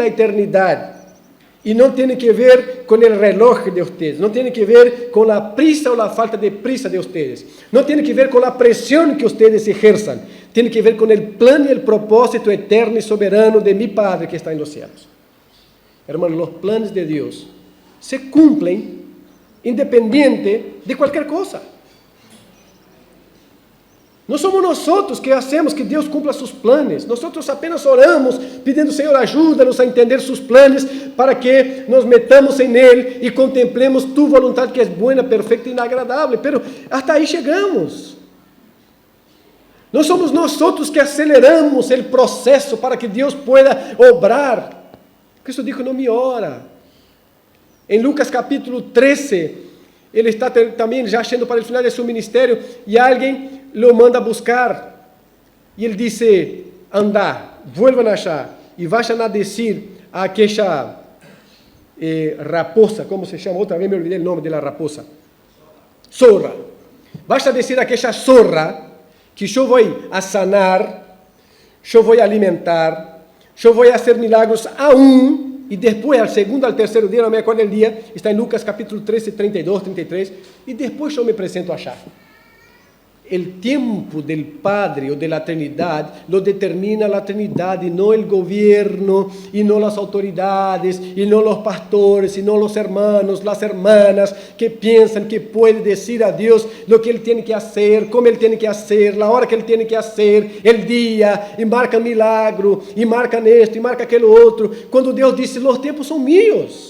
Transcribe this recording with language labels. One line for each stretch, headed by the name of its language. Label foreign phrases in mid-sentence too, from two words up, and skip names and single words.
Spanish: Y no tienen que ver con el reloj de ustedes, no tiene que ver con la prisa o la falta de prisa de ustedes, no tiene que ver con la presión que ustedes ejerzan, tiene que ver con el plan y el propósito eterno y soberano de mi Padre que está en los cielos. Hermanos, los planes de Dios se cumplen independiente de cualquier cosa. No somos nosotros que hacemos que Deus cumpla sus planes. Nosotros apenas oramos
Portuguese: pedindo, Senhor, ajuda-nos a entender
Spanish: sus planes para que nos metamos en Él y contemplemos tu voluntad que es buena, perfecta y agradable. Pero hasta ahí chegamos. No somos nosotros que aceleramos el proceso para que Deus pueda obrar. Cristo dijo, no me ora.
Portuguese: En Lucas capítulo 13, ele está também já chegando para o final de seu ministério e alguém lo manda buscar. E ele disse,
Spanish: andá, vuelvan allá e vayan a decir a aquella raposa,
Portuguese: como se chama? Outra vez me olvidei o nome da raposa.
Spanish: Zorra. Vayan a decir a aquella zorra que
Portuguese: eu vou
Spanish: a sanar,
Portuguese: eu vou
Spanish: a alimentar,
Portuguese: eu vou
Spanish: a hacer milagros aún.
Portuguese: E depois,
Spanish: al segundo,
Portuguese: al terceiro dia, não me acordo o dia, está em Lucas capítulo 13, 32, 33, e depois eu me apresento a chave. O tempo do Padre ou da Trindade
Spanish: lo determina
Portuguese: a Trindade, não o governo, e não as autoridades, e não os pastores, e não os hermanos, as hermanas, que pensam que pode dizer a Deus o que Ele tem que fazer, como Ele tem que fazer, a hora que Ele tem que fazer, o dia, e marca milagro, e marca esto, e marca aquele outro, quando Deus disse, os tempos são meus.